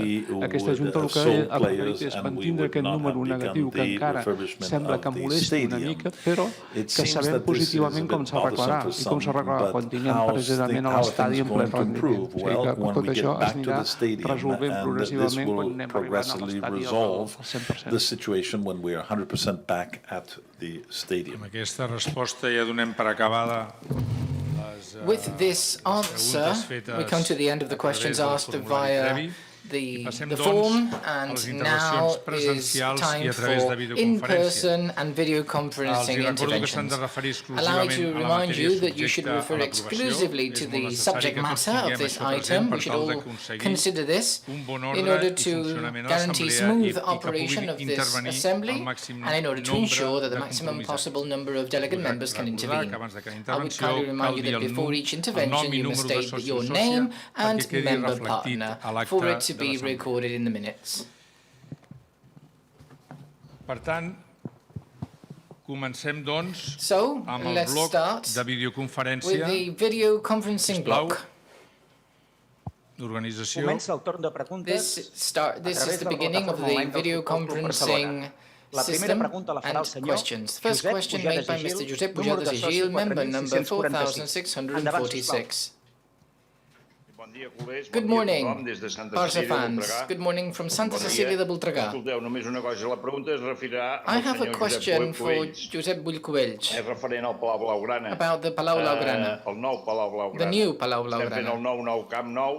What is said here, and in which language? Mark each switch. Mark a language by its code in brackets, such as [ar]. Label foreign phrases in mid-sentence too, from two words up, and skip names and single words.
[ca] Aquesta junta el que ha preferit és mantindre aquest número negatiu que encara sembla que molesti una mica, però que sabem positivament com s'arreglarà i com s'arreglarà quan tinguem precisament a l'estadi en ple rendiment. O sigui que tot això es anirà resolvent progressivament quan anem arribant a l'estadi al 100%. Amb aquesta resposta ja donem per acabada les [en] With this answer, we come to the end of the questions asked via the form, and now is time for in-person and video conferencing interventions. Allow me to remind you that you should refer exclusively to the subject matter of this item. We should all consider this in order to guarantee smooth operation of this assembly and in order to ensure that the maximum possible number of delegate members can intervene. I would kindly remind you that before each intervention you must state your name and member partner for it to be recorded in the minutes. [ca] Per tant, comencem, doncs, amb el [en] let's [ca] bloc [en] start [ca] de videoconferència. [en] with the video conferencing block. [ca] D'organització. Comença el torn de preguntes. [en] This is the beginning of the video conferencing system and questions. First question made by Mr. Josep Pujadas i Gil, member number 4646. Good morning, Barça fans. Good morning from Santa Cecília de Voltregà. I have a question for Josep Bullcubells about the Palau Blaugrana, the new Palau Blaugrana.